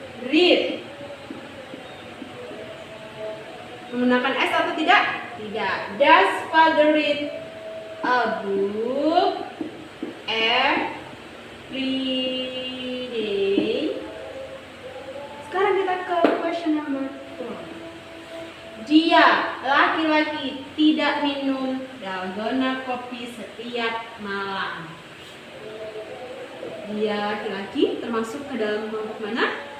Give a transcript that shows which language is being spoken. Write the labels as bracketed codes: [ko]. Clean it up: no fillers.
[id] Read menggunakan S atau tidak? Tidak. [en] Does father read a book every day? [id] Sekarang kita ke [en] question number 4. [id] Dia, laki-laki, tidak minum dalgona kopi setiap malam. Dia, laki-laki, termasuk ke dalam kelompok mana?